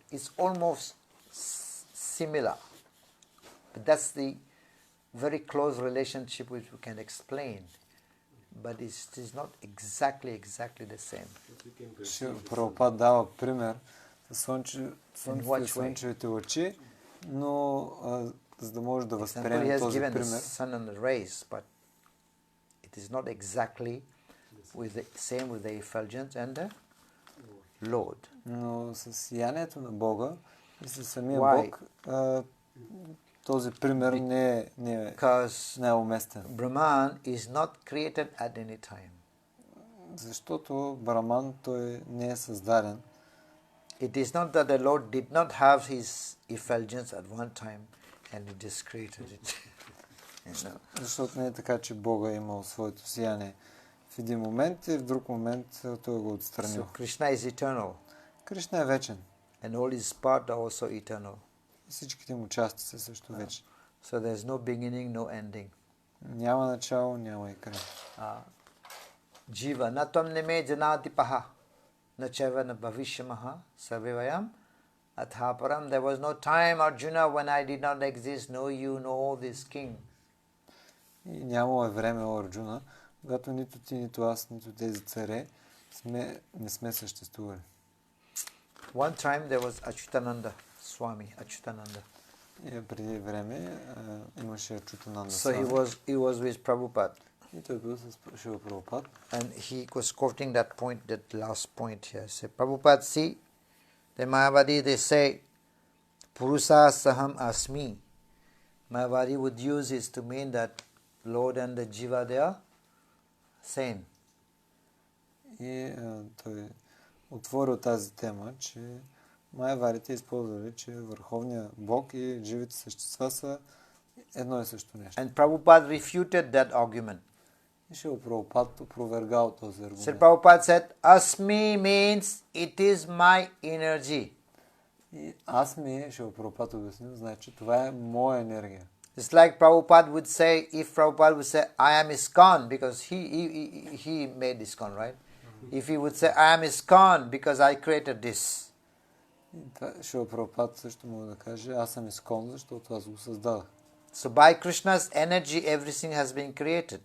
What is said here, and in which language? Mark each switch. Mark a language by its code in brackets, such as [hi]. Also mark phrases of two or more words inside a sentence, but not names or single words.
[en] It's almost similar. But that's the very close relationship which we can explain. But it is not exactly the same. [bg] Прабхупада дава пример с Слънцето и слънчевите лъчи, но за да може да възприемем този пример. [en] Sun and the rays, but it is not exactly same with the effulgence and the Lord. [bg] Но с сиянието на Бога и със самия [en] Why? [bg] Бог този пример не е уместен. [en] Brahman is not created at any time. [bg] Защото Браман той не е създаден. [en] It is not that the Lord did not have his effulgence at one time and he just created it. [bg] Защото не е така, че Бога е имал своето сияние в един момент и в друг момент той го отстранил. [en] So Krishna is eternal. [bg] Кришна е вечен. [en] And all his parts are also eternal. [bg] И всичките му части са също вечни. [en] So there is no beginning, no ending. [bg] Няма начало, няма и край. [sa] Jiva na tvam nime janati paha na chaiva na bhavishyamaha sarvevayam athaparam. [en] There was no time, Arjuna, when I did not exist, no you, no all this king. [bg] И нямало е време, о Арджуна, когато нито ти, нито аз, нито тези царе не сме съществували. [en] One time there was Achyutananda Swami, Achyutananda. [bg] И преди време имаше Чутананда [en] So [bg] Свами. [en] he was with Prabhupada. [bg] И той бил с Шила Прабхупад. [en] And he was quoting that point, that last point here. He said, Prabhupada, see, the Mayavadi, they say, [sa] Purusa Saham Asmi. [en] Mayavadi would use this to mean that Lord and the Jiva, they are same. [bg] И той отворил тази тема, че майаварите използвали, че Върховният Бог и живите същества са едно и също нещо. [en] And Prabhupada refuted that argument. [bg] И Шила Прабхупад опровергал този [en] So [bg] аргумент. [en] Prabhupada said, Asmi means it is my energy. [bg] И аз ми, Шила Прабхупад обяснил, значи това е моя енергия. [en] It's like Prabhupada would say, if Prabhupada would say, I am ISKCON, because he made ISKCON, right? If he would say, I am ISKCON because I created this. [bg] Шила Прабхупад също мога да каже, аз съм Искон, защото аз го създадах. [en] So by Krishna's energy, everything has been created.